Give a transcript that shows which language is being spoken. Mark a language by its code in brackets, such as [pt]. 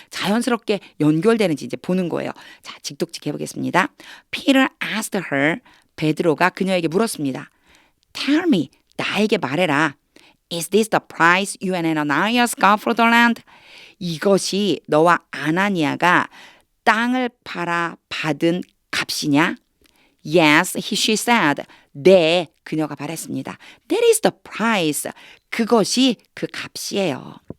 [ko] 자연스럽게 연결되는지 이제 보는 거예요. 자, 직독직해 해보겠습니다. [en] Peter asked her. [ko] 베드로가 그녀에게 물었습니다. [en] Tell me. [ko] 나에게 말해라. [en] Is this the price you and Ananias got for the land? [ko] 이것이 너와 아나니아가 땅을 팔아 받은 값이냐? [en] Yes, she said. [ko] 네, 그녀가 말했습니다. [en] That is the price. [ko] 그것이 그 값이에요.